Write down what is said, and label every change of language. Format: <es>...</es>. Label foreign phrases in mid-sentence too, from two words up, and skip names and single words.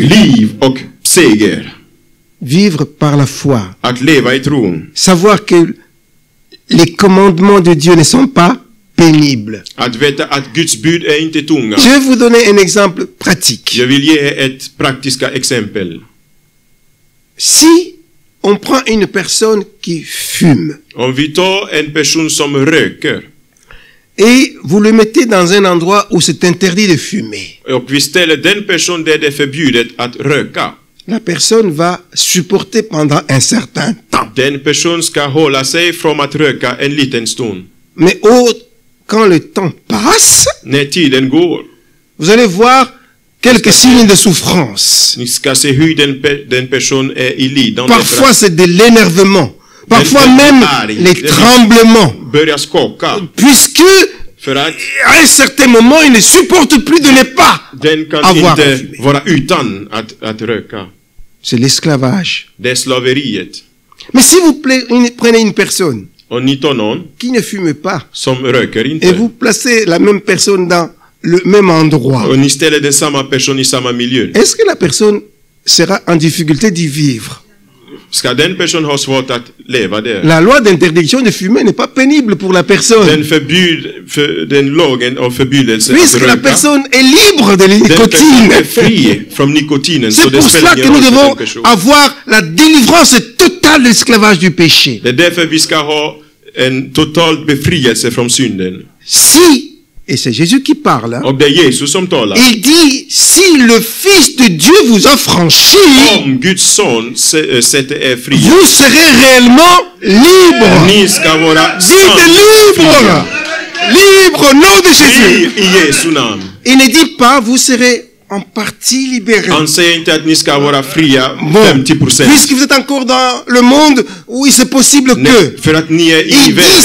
<sv>Liv och seger.</sv> <fr>Vivre par la foi.</fr> <sv>Att leva i tron.</sv> <fr>Savoir que les commandements de Dieu ne sont pas pénibles.</fr> <sv>Att veta att Guds bud är inte tunga.</sv> <fr>Je vais vous donner un exemple pratique.</fr> <sv>Jag vill ge ett praktiska exempel.</sv> <fr>Si on prend une personne qui fume</fr> <sv>Om vi tar en person som röker</sv> <fr>et vous le mettez dans un endroit où c'est interdit de fumer,</fr> <sv>och vi ställer den person där det är förbjudet att röka.</sv> <fr>la personne va supporter pendant un certain temps.</fr> <sv>Den person ska hålla sig från att röka en liten stund.</sv> <fr>Mais quand le temps passe,</fr> <sv>När tiden går,</sv> <fr>vous allez voir quelques signes de souffrance.</fr> <sv>ni ska se hur den person är i lidande.</sv> <fr>Parfois c'est de l'énervement, parfois</fr> <sv>Den</sv> <fr>même</fr> <sv>arg.</sv> <fr>les tremblements,</fr> <sv>Börjar skaka.</sv> <fr>puisque</fr> <sv>För att</sv> <fr>à un certain moment il ne supporte plus de ne pas</fr> <sv>den kan</sv> <fr>avoir</fr> <sv>inte</sv> <fr>fumé.</fr> <sv>vara utan att röka.</sv> <fr>C'est l'esclavage.</fr> <sv>Det är slaveriet.</sv> <fr>Mais si vous prenez une personne</fr> <sv>Och ni tar någon</sv> <fr>qui ne fume pas</fr> <sv>som röker</sv> <fr>et</fr> <sv>inte.</sv> <fr>vous placez la même personne dans le même endroit,</fr> <sv>Och ni ställer den samma person i samma miljö.</sv> <fr>est-ce que la personne sera en difficulté d'y vivre?</fr> <sv>Ska den person ha svårt att leva där?</sv> <fr>La loi d'interdiction de fumer n'est pas pénible pour la personne,</fr> <sv>Den lagen av förbjudelse att</sv> <fr>puisque la</fr> <sv>röka.</sv> <fr>personne est libre de</fr> <sv>Den personen</sv> <fr>nicotine.</fr> <sv>är fri från nikotinen. Så</sv> <fr>C'est</fr> <sv>det</sv> <fr>pour</fr> <sv>spelar</sv> <fr>cela que</fr> <sv>ingen</sv> <fr>nous</fr> <sv>roll för den</sv> <fr>devons</fr> <sv>personen.</sv> <fr>avoir la délivrance totale de l'esclavage du péché.</fr> <sv>Det är därför vi ska ha en total befrielse från synden.</sv> <fr>Si, et c'est Jésus qui parle, hein,</fr> <sv>Och det är Jesus som talar.</sv> <fr>il dit, si le Fils de Dieu vous a franchi,</fr> <sv>Om Guds son sätter er fria,</sv> <fr>vous serez réellement libre.</fr> <sv>ni ska vara</sv> <fr>Dites libre. Libre au nom de Jésus.</fr> <sv>fri i Jesu namn.</sv> <fr>Il ne dit pas, vous serez en partie libéré.</fr> <sv>Han säger inte att ni ska vara fria</sv> <fr>Bon,</fr> <sv>50%.</sv> <fr>puisque vous êtes encore dans le monde où il c'est possible</fr> <sv>Nej,</sv> <fr>que,</fr> <sv>för att ni är i</sv> <fr>il dit,</fr> <sv>världen,</sv>